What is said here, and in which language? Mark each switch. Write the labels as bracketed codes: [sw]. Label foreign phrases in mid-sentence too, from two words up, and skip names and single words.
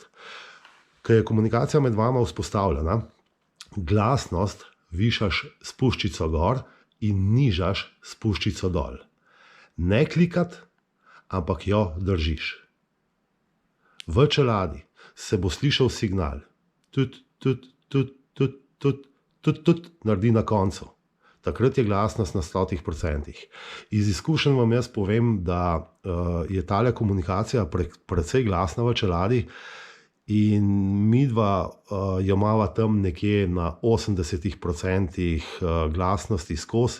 [sl] Ko je komunikacija med vama vzpostavljena, glasnost višaš s puščico gor in nižaš s puščico dol. Ne klikati, ampak jo držiš. V čeladi se bo slišal signal. Tut, tut, tut, tut, tut, tut, tut, naredi na koncu. Takrat je glasnost na 100%. Iz izkušenj vam jaz povem, da je tale komunikacija precej glasna v čeladi in midva jo imava tam nekje na 80% glasnosti skozi.